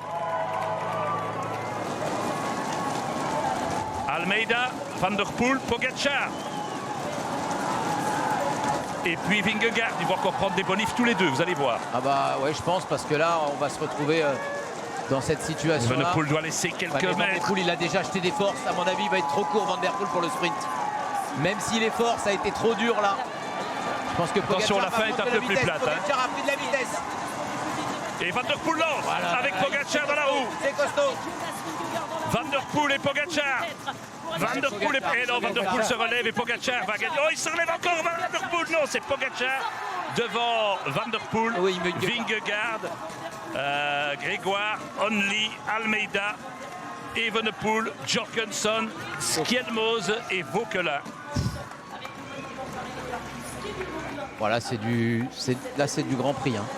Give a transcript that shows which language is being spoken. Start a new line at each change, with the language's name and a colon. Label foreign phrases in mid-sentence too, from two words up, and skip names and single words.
French: Almeida, Van der Poel, Pogacar. Et puis Vingegaard, ils vont encore prendre des bonifs tous les deux, vous allez voir. Ah bah ouais, je pense, parce que là, on va se retrouver dans cette situation-là. Van der Poel doit laisser quelques mètres. Van der Poel, il a déjà acheté des forces. À mon avis, il va être trop court, Van der Poel, pour le sprint. Même s'il est fort, ça a été trop dur là. Je pense que attention, la fin est un peu plus plate. Pogacar a pris de la vitesse. Et Van der Poel lance avec Pogacar dans la roue. C'est costaud. Van der Poel et Pogacar. Van der Poel et non, Van der Poel se relève et Pogacar va gagner. Oh, il se relève encore, Van der Poel. Non, c'est Pogacar devant Van der Poel, oui, Vingegaard, Grégoire, Only, Almeida, Evenepoel, Jorgensen, Skjelmose et Vauquelin. Voilà, c'est du Grand Prix. Hein.